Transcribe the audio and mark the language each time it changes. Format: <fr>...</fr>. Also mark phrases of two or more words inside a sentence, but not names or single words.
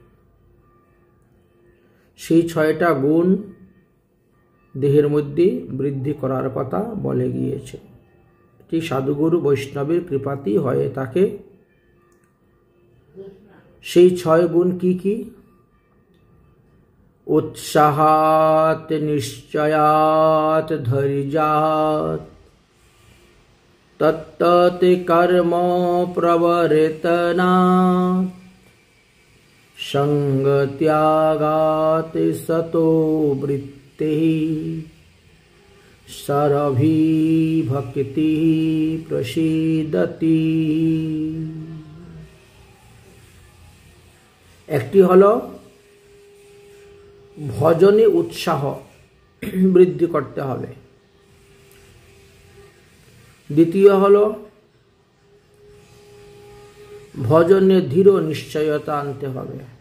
<bn>সেই ছয়টা গুণ দেহের মধ্যে বৃদ্ধি করার কথা বলে গিয়েছে। এটি সাধুগুরু বৈষ্ণবের কৃপাতেই হয়ে থাকে। সেই ছয় গুণ কি কি?</bn> <sa>उत्साहात निश्चयात धैर्यात तत्तत् कर्म प्रवर्तनात् संग त्यागात सतो वृत्तिः सरभी भक्ति प्रसीदति।</sa> <bn>একটি হলো ভজনে উৎসাহ বৃদ্ধি করতে হবে। দ্বিতীয় হলো ভজনে দৃঢ় নিশ্চয়তা আনতে হবে।</bn>